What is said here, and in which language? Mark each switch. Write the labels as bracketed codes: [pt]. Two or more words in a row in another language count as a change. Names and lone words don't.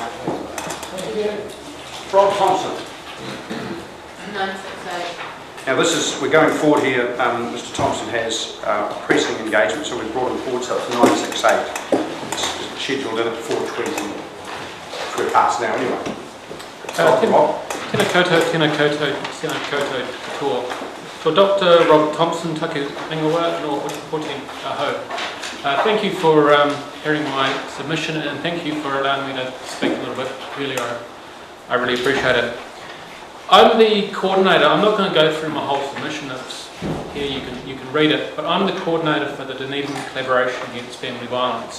[en] Thank you. Rob Thompson. 968. Now we're going forward here. Mr Thompson has pressing engagement, so we've brought him forward, so it's 968. It's scheduled in at 4:20. We're past now anyway. [mi] Tēnā koutou, tēnā koutou katoa. [en] So Dr. [mi] Robert Thompson, taku ingoa, no Whakapoti aho. [en] Thank you for hearing my submission, and thank you for allowing me to speak a little bit earlier. I really appreciate it. I'm the coordinator. I'm not going to go through my whole submission. It's here, you can read it. But I'm the coordinator for the Dunedin Collaboration Against Family Violence.